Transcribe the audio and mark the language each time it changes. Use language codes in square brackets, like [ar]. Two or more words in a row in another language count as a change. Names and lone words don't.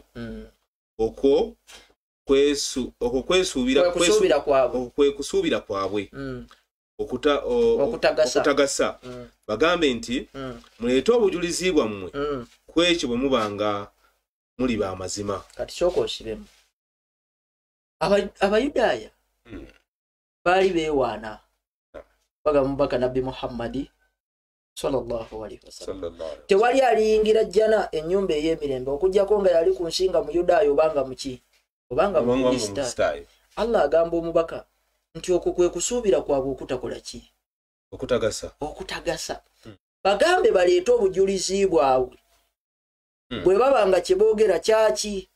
[lg] Okwo kusuubira kwabwe okutagasa. Bagambe nti muleete obujulizi bwammwe ku ekyo bwe mubanga muli ba mazima. Kati sooka osibemu. Abayudaaya baali beewaana bagamba mubaka Nabbi Muhammadi [ar] صلى الله عليه وسلم [lg] tewali aliyingira jjana ennyumba ey'emirembe okujjako nga yali ku nsinga Muyudaaya obanga muki obanga Mukristaayo. Allah agamba omubaka nti okwo kwe kusuubira kwabwe okutakola ki? Okutagasa. Bagambe baleete obujulizi bwabwe bwe babanga kye boogera kyaki?